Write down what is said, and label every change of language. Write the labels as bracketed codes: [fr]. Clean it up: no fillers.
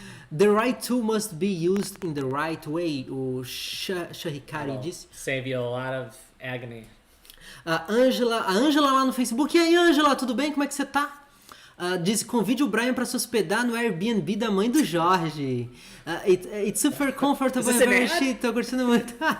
[en] The right tool must be used in the right way. [pt] O Shahikari disse. [en] Save you a lot of agony. [pt] A Ângela lá no Facebook. E aí, Ângela, tudo bem? Como é que você tá? Diz, convide o Bryan para se hospedar no Airbnb da mãe do Jorge. [en] It's super comfortable and very chic. [pt] Tô curtindo muito.